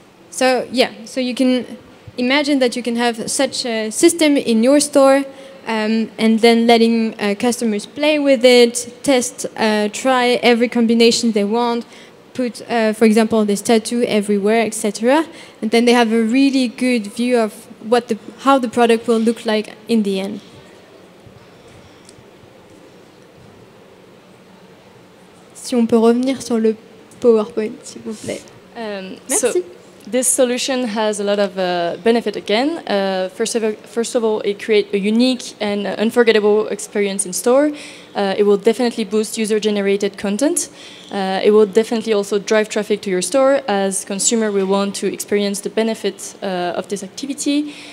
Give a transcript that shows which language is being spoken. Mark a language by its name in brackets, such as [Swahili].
[English] So yeah, so you can imagine that you can have such a system in your store, and then letting customers play with it, test, try every combination they want, put, for example, this tattoo everywhere, etc. And then they have a really good view of how the product will look like in the end. [French] Si on peut revenir sur le PowerPoint, s'il vous plaît. Merci. [English] So this solution has a lot of benefit again. First of all, it creates a unique and unforgettable experience in store. It will definitely boost user-generated content. It will definitely also drive traffic to your store, as consumer will want to experience the benefits of this activity.